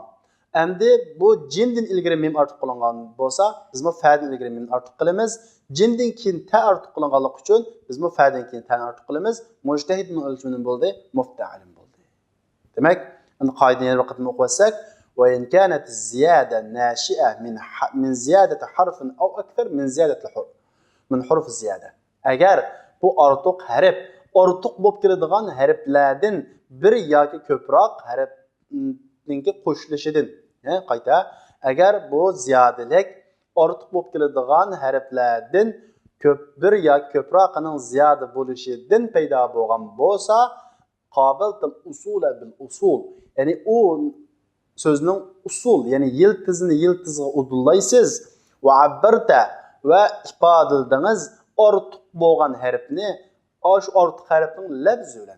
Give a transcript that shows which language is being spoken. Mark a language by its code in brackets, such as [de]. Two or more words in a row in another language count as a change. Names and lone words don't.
[uz] Endi bu jimdan ilgari mim ortiq qilingan bo'lsa, biz bu fa'dan ilgari mim ortiq qilamiz. Jimdan keyin ta ortiq qilinganlik uchun biz bu fa'dan keyin ta ortiq qilamiz. Mujtahidning o'lchami bo'ldi, mufta'ilun bo'ldi. Demak, endi qoidani bir qatim o'qib olsak, [ar] وإن كانت زيادة ناشئة من زيادة حرف أو أكثر من زيادة حروف. من حروف زيادة. [uz] Agar bu ortiq harf, ortiq bo'lib keladigan harflardan bir yoki ko'proq harfninki qo'shilishidan, qayta agar bu ziyodalik ortiq bo'lib keladigan harflardan ko'p bir yoki ko'proqning ziyoda bo'lishidan paydo bo'lgan bo'lsa, [ar] قابلت الأصول بالأصول, [uz] ya'ni u so'zning usul, ya'ni yiltizga udullaysiz va abbarta va ifodaldingiz ortiq bo'lgan harfni shu ortiq harfning labzi bilan.